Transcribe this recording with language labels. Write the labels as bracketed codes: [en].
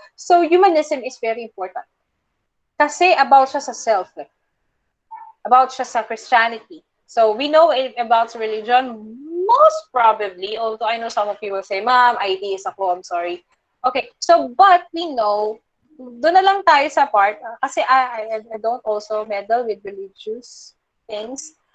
[en] So, humanism is very important. [tl] Kasi about siya sa self, about siya sa Christianity. [en] So, we know about religion, most probably, although I know some of you will say, Ma'am, [tl] ideas ako, [en] I'm sorry. Okay, so, but we know [tl] doon na lang tayo sa [en] part, kasi I don't also meddle with religious things.